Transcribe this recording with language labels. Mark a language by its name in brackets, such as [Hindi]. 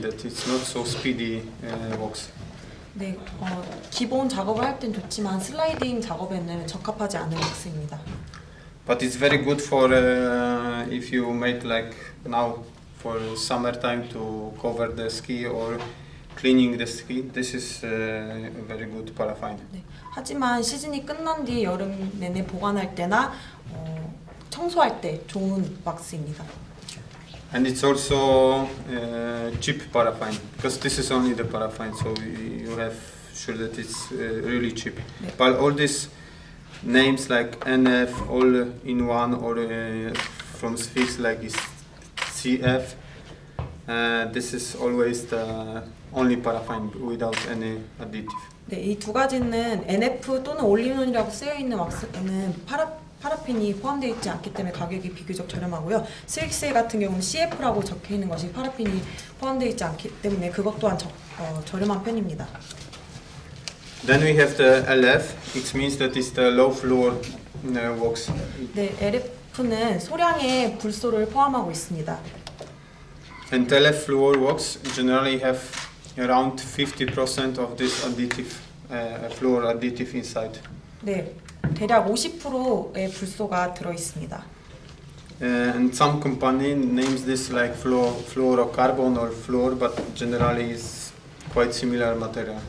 [English] That it's not so speedy wax. [Korean] 네, 기본 작업을 할 땐 좋지만 슬라이딩 작업에는 적합하지 않은 왁스입니다. [English] But it's very good for if you make like now for summertime to cover the ski or cleaning the ski. This is a very good paraffin. [Korean] 네, 하지만 시즌이 끝난 뒤 여름 내내 보관할 때나 청소할 때 좋은 왁스입니다. [English] And it's also cheap paraffin because this is only the paraffin, so you have sure that it's really cheap. Yeah. But all these names like NF, all in one, or from Sphinx like is CF. This is always the only paraffin without any additive. [Korean] 네, 이 두 가지는 NF 또는 올인원이라고 쓰여 있는 왁스는 파라핀이 포함되어 있지 않기 때문에 가격이 비교적 저렴하고요. 스윅스 같은 경우는 CF라고 적혀 있는 것이 파라핀이 포함되어 있지 않기 때문에 그것 또한 저렴한 편입니다. [English] Then we have the LF. It means that it's the low fluor wax. [Korean] 네, LF는 소량의 불소를 포함하고 있습니다. [English] And LF fluor wax generally have around 50% of this additive, fluor additive inside. [Korean] 네, 대략 50%의 불소가 들어 있습니다. [English] And some company names this like fluorocarbon or fluor, but generally is quite similar material.